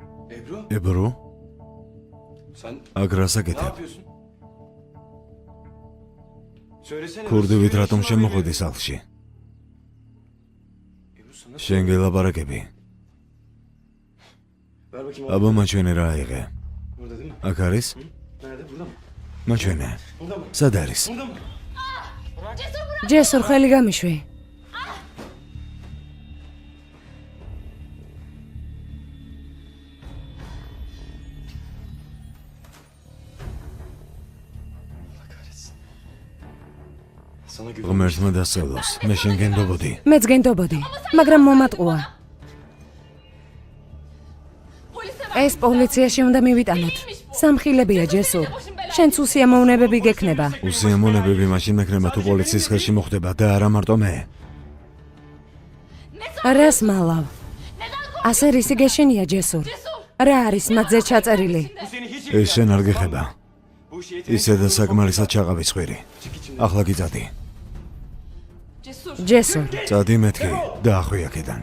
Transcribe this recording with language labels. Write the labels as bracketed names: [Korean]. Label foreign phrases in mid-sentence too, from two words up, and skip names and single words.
[Turkish] Ebru, [Georgian] ებრო, [Turkish] sen [Georgian] აქ რას [Turkish] ne [Georgian] აკეთებ? [Turkish] yapıyorsun? Söylesene. [Georgian] ქურდივით რატომ შემოხვედი სახლში? [Turkish] Ebru sana [Georgian] შენ გელაპარაკები. [Turkish] ver bakayım. [Georgian] აბა მაჩვენე რა აიღე. [Turkish] Burada değil mi? [Georgian] აქ არის? [Turkish] Nerede? Burada mı? [Georgian] მაჩვენე. [Turkish] Burada mı? [Georgian] სად არის? [Turkish] Burada mı? [Georgian] ჯესურ ხელი გამიშვი. [Turkish] Sana güven. [Georgian] ღმერთმა დასწავლოს. მე შენ გენდობოდი. მეც გენდობოდი, მაგრამ მომატყუა. ეს პოლიციაში უნდა მივიტანოთ. სამხილებია ჯესურ. შენც უსიამოვნებები გექნება. უსიამოვნებები მაშინ მექნება თუ პოლიციის ხელში მოხდება და არა მარტო მე. რას მალავ? ასე რისი გეშენია ჯესურ? რა არის მათზე ჩაწერილი? [Turkish] Bu seni hiç [Georgian] ეს შენ არ გეხება. [Turkish] Bu işi yetenek. [Georgian] ისე და საკმარისად ჩაყავი ცხვირი. ახლა გიწადი. ჯესურ, წადი მეთქი და ახვი აქედან.